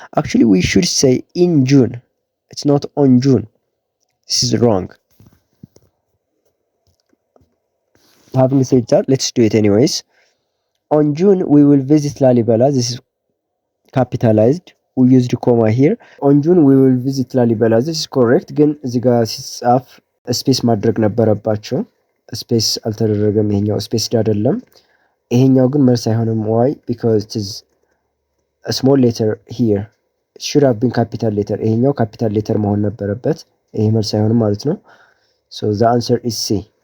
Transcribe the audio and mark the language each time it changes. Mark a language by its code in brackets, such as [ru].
[en] Actually we should say in June. It's not on June. This is wrong. Having said that, let's do it anyways. On June we will visit Lalibela. This is capitalized. We used comma here. On June we will visit Lalibela. This is correct. [am] ግን እዚህ ጋር ሲጻፍ ስፔስ ማድረግ ነበረባቸው። ስፔስ አልተደረገም። ይሄኛው ስፔስ አይደለም። ይሄኛው ግን መልስ አይሆንም። [en] why? Because it is a small letter here. It should have been capital letter. [am] ይሄኛው capital letter መሆን ነበረበት። ይሄ መልስ አይሆንም ማለት ነው። [en] So the answer is C.